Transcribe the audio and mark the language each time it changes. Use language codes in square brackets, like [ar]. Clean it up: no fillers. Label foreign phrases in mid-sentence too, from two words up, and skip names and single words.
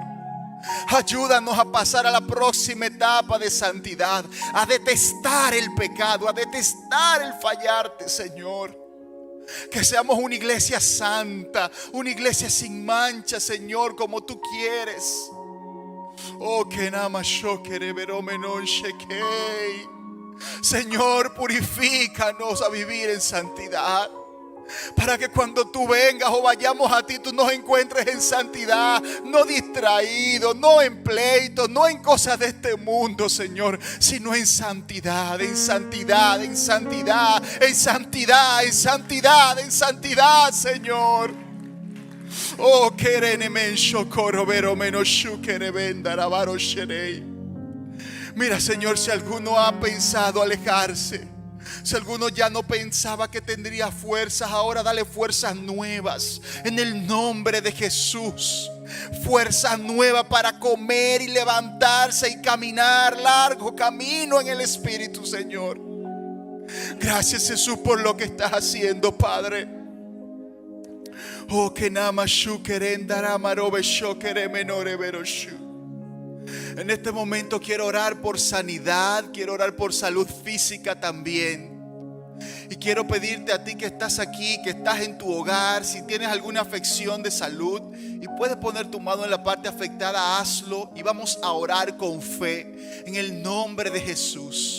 [es] Ayúdanos a pasar a la próxima etapa de santidad, a detestar el pecado, a detestar el fallarte, Señor. Que seamos una iglesia santa, una iglesia sin mancha, Señor, como tú quieres. Oh, que nama yo quereverome non shekei. Señor, purifícanos a vivir en santidad, para que cuando tú vengas o vayamos a ti, tú nos encuentres en santidad, no distraídos, no en pleitos, no en cosas de este mundo, Señor, sino en santidad, en santidad, en santidad, en santidad, en santidad, en santidad, Señor. Oh, querene men shokoro vero menos shukere vendaravaro sherei. Mira, Señor, si alguno ha pensado alejarse, si alguno ya no pensaba que tendría fuerzas, ahora dale fuerzas nuevas en el nombre de Jesús. Fuerzas nuevas para comer y levantarse y caminar largo camino en el Espíritu, Señor. Gracias, Jesús, por lo que estás haciendo, Padre. Oh, que nama shu querendara marobe shokere menore veroshu. En este momento quiero orar por sanidad, quiero orar por salud física también. Y quiero pedirte a ti que estás aquí, que estás en tu hogar, si tienes alguna afección de salud y puedes poner tu mano en la parte afectada, hazlo y vamos a orar con fe en el nombre de Jesús.